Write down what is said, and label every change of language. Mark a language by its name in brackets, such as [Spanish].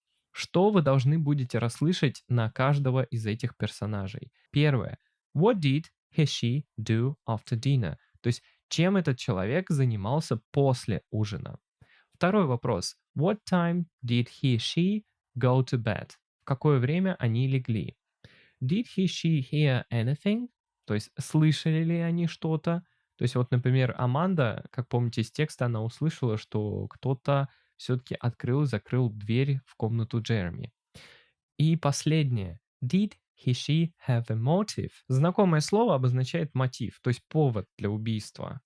[Russian] Что вы должны будете расслышать на каждого из этих персонажей? Первое. [English] What did he/she do after dinner? [Russian] То есть, чем этот человек занимался после ужина? Второй вопрос. [English] What time did he/she go to bed? [Russian] В какое время они легли? [English] Did he/she hear anything? [Russian] То есть, слышали ли они что-то? То есть, вот, например, Аманда, как помните из текста, она услышала, что кто-то все-таки открыл и закрыл дверь в комнату Джереми. И последнее. [English] Did he/she have a motive? [Russian] Знакомое слово обозначает мотив, то есть повод для убийства.